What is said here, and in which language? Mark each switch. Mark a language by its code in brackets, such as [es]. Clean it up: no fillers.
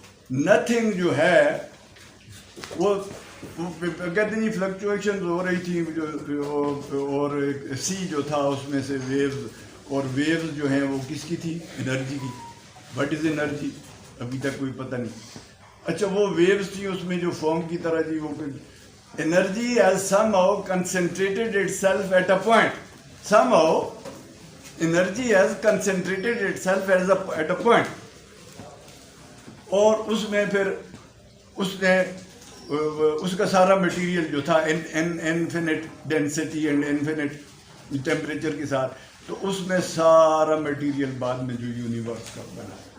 [ur] Nothing جو ہے وہ کہتے ہیں جی فلکچویشنز ہو رہی تھیں اور سی جو تھا اس میں سے ویوز، اور ویوز جو ہیں وہ کس کی تھی؟ انرجی کی. [en] What is energy? [ur] ابھی تک کوئی پتہ نہیں. اچھا وہ ویوز تھی اس میں جو فارم کی طرح جی وہ energy [en] has somehow concentrated itself at a point. Somehow energy has concentrated itself at a point. [ur] اور اس میں پھر اس کا سارا مٹیریل جو تھا [en] infinite density and infinite temperature [ur] کے ساتھ، تو اس میں سارا مٹیریل بعد میں جو یونیورس کا بنا.